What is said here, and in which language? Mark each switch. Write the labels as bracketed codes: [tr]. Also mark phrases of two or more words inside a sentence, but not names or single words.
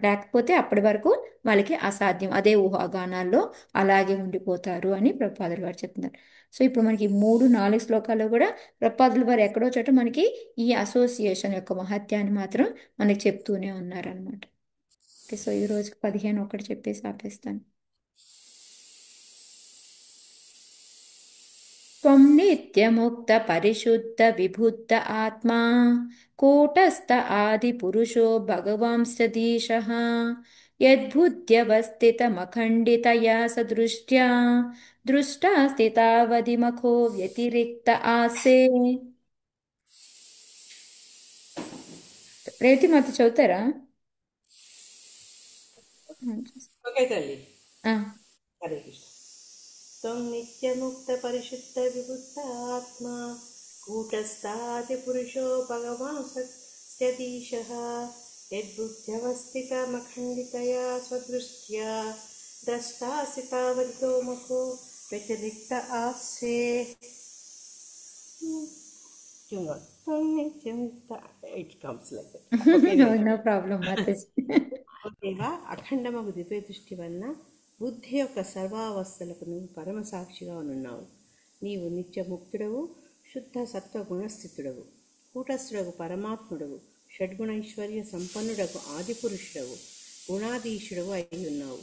[te] లేకపోతే అప్పటి వరకు వాళ్ళకి అసాధ్యం, అదే ఊహాగానాల్లో అలాగే ఉండిపోతారు అని ప్రపాదులు వారు చెప్తున్నారు. సో ఇప్పుడు మనకి 3-4 శ్లోకాల్లో కూడా ప్రపాదులు వారు ఎక్కడో చోట మనకి ఈ అసోసియేషన్ యొక్క మహత్యాన్ని మాత్రం మనకి చెప్తూనే ఉన్నారనమాట. ఓకే, సో ఈ రోజుకి 15 ఒకటి చెప్పేసి ఆపేస్తాను. [sa] त्वं नित्यमुक्त परिशुद्ध विबुद्ध आत्मा कूटस्थ आदिपुरुषो भगवांश्चदीशः यद्बुद्ध्यवस्थितमखण्डितया सदृष्ट्या दृष्टा स्थितावधिमखो व्यतिरिक्त आसे. [te] రేవతి మాత చదువుతారా? ఓకే తల్లి. ఆ, [sa] హరే కృష్ణ. త్వం నిత్యముక్త పరిశుద్ధ విబుద్ధ ఆత్మ కూటస్థాది పురుషో భగవాన్ यदीशः यद्बुद्ध्यवस्थितमखण्डितया स्वदृष्ट्या द्रष्टासि तावदितो मखो व्यतिरिक्त आस्ये [en] Tune on. It comes like that. Okay, నో wait. నో [te] ప్రాబ్లం మాతాజీ. దేవా అఖండమగు దివ్య దృష్టి వలన బుద్ధి యొక్క సర్వావస్థలకు నువ్వు పరమసాక్షిగా ఉన్నావు. నీవు నిత్య ముక్తుడవు, శుద్ధ సత్వ గుణస్థితుడవు, కూటస్థుడవు, పరమాత్ముడవు, షడ్గుణైశ్వర్య సంపన్నుడకు ఆదిపురుషుడవు, గుణాధీశుడవు అయి ఉన్నావు.